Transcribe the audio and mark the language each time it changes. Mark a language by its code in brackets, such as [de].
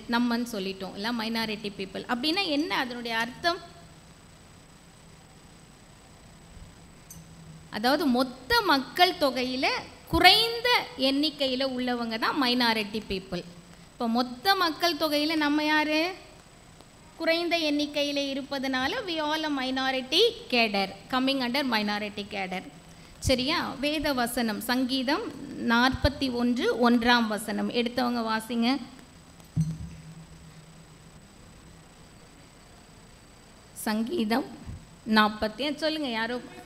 [ta] நம்மன்னு சொல்லிட்டோம், இல்லை minority people. அப்படின்னா என்ன அதனுடைய அர்த்தம்? அதாவது மொத்த மக்கள் தொகையில் குறைந்த எண்ணிக்கையில் உள்ளவங்க தான் மைனாரிட்டி பீப்புள். இப்போ மொத்த மக்கள் தொகையில் நம்ம யார்? குறைந்த எண்ணிக்கையில் இருப்பதனால [en] we all a minority cadre, coming under minority cadre. [ta] சரியா? வேத வசனம் சங்கீதம் 41:1 எடுத்தவங்க வாசிங்க. சங்கீதம் 40 சொல்லுங்க யாரோ.